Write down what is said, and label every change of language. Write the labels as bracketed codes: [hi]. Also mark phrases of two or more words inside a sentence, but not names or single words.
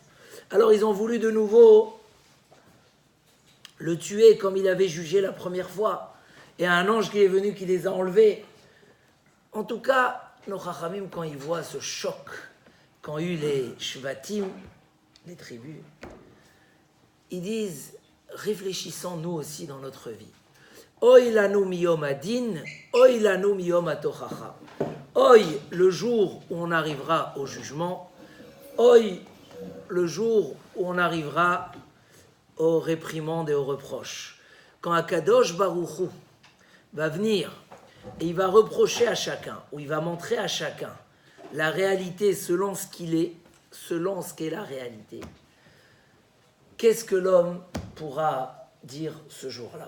[fr] Alors, ils ont voulu de nouveau le tuer comme il avait jugé la première fois. Et un ange qui est venu, qui les a enlevés. En tout cas, nos chachamim, quand ils voient ce choc, qu'ont eu les shvatim, les tribus, ils disent, réfléchissons nous aussi dans notre vie. [he] אוי לנו מיום הדין, אוי לנו מיום התוכחה. Oy, [fr] le jour où on arrivera au jugement, oy, le jour où on arrivera aux réprimandes et aux reproches. Quand Akadosh Baruch Hu va venir et il va reprocher à chacun, ou il va montrer à chacun la réalité selon ce qu'il est, selon ce qu'est la réalité, qu'est-ce que l'homme pourra dire ce jour-là ?